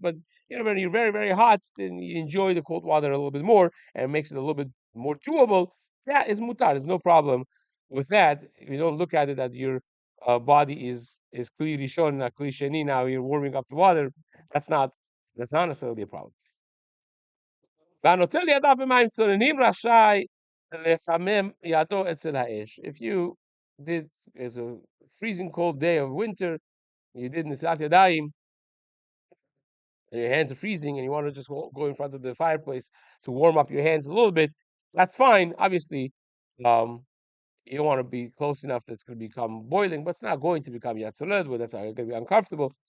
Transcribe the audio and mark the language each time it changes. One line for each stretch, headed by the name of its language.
English: But when you're very very hot, then you enjoy the cold water a little bit more, and it makes it a little bit more doable. Yeah, it's mutar. There's no problem with that. If you don't look at it that your body is clearly shown, not cliche. Now you're warming up the water. That's not that's not necessarily a problem.
Hebrew: והנוטל ידיו במים צוננים רשאי לחמם ידו אצל האש.
English: If you did, it's a freezing cold day of winter, you did נטילת ידיים, and your hands are freezing, and you want to just go in front of the fireplace to warm up your hands a little bit, that's fine. Obviously, um, you don't want to be close enough that it's going to become boiling, but it's not going to become yatzoled, where that's going to be uncomfortable.